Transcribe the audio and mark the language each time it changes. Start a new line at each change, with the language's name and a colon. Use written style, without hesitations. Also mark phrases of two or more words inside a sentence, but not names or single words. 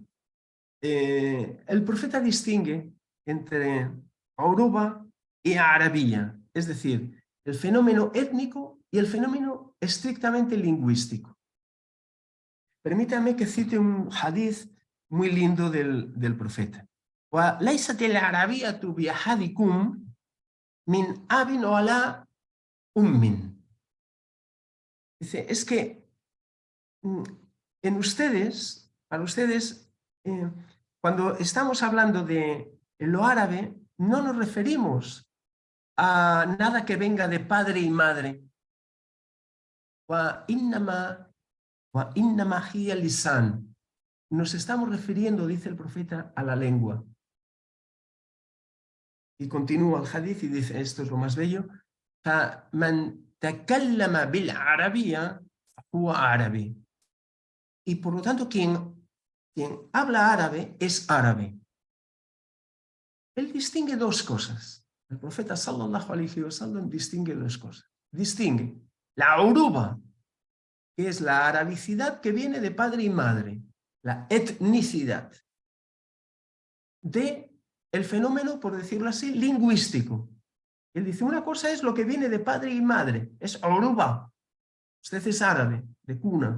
Spanish: El profeta distingue entre Oruba y Arabía, es decir, el fenómeno étnico y el fenómeno estrictamente lingüístico. Permítanme que cite un hadith muy lindo del profeta.
Arabic: وَلَيْسَتِ الْعَرَبِيَّةُ بِأَحَدِكُمْ مِنْ أَبٍ وَلَا أُمٍّ.
Spanish: Dice, es que en ustedes, para ustedes, cuando estamos hablando de lo árabe, no nos referimos a nada que venga de padre y madre.
Arabic: وَإِنَّمَا هِيَ لِسَانٌ.
Spanish: Nos estamos refiriendo, dice el profeta, a la lengua. Y continúa el hadith y dice, esto es lo más bello,
Arabic: فَمَنْ تَكَلَّمَ بِالْعَرَبِيَّةِ فَهُوَ عَرَبِي.
Spanish: Y por lo tanto, quien habla árabe es árabe. Él distingue dos cosas. El profeta
Arabic: صلى الله عليه وسلم
Spanish: distingue dos cosas. Distingue la uruba, que es la arabicidad que viene de padre y madre, la etnicidad, de el fenómeno, por decirlo así, lingüístico. Él dice, una cosa es lo que viene de padre y madre, es uruba, usted es árabe, de cuna.